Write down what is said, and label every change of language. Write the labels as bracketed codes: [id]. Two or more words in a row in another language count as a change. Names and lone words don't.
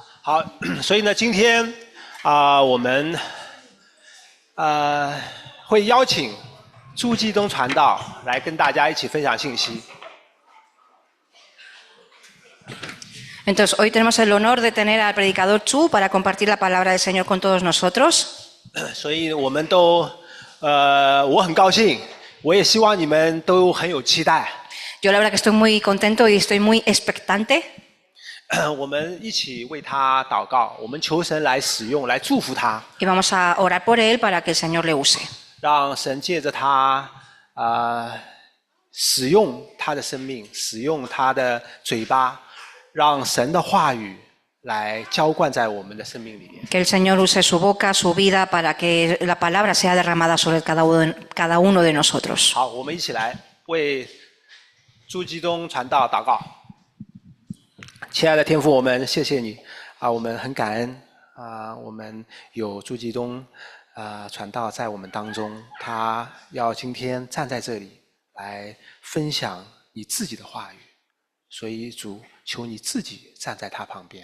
[zh] 好，所以呢，今天我们会邀请朱基东传道来跟大家一起分享信息。 [es] Entonces, hoy tenemos el honor de tener al predicador Chu para compartir la palabra del Señor con todos nosotros. [zh] 所以我们都我很高兴，我也希望你们都很有期待。 [es] Yo la verdad que estoy muy contento y estoy muy expectante. [zh] 我们一起为他祷告，我们求神来使用，来祝福他。 [es] Y vamos a orar por él para que el Señor le use. [zh] 让神借着他使用他的生命，使用他的嘴巴，让神的话语来浇灌在我们的生命里面。 [es] Que el Señor use su boca, su vida, para que la palabra sea derramada sobre cada uno de nosotros. [zh] 好，我们一起来为朱基东传道祷告。亲爱的天父，我们谢谢你我们很感恩我们有朱基东传道在我们当中，他要今天站在这里来分享你自己的话语，所以主，求你自己站在他旁边。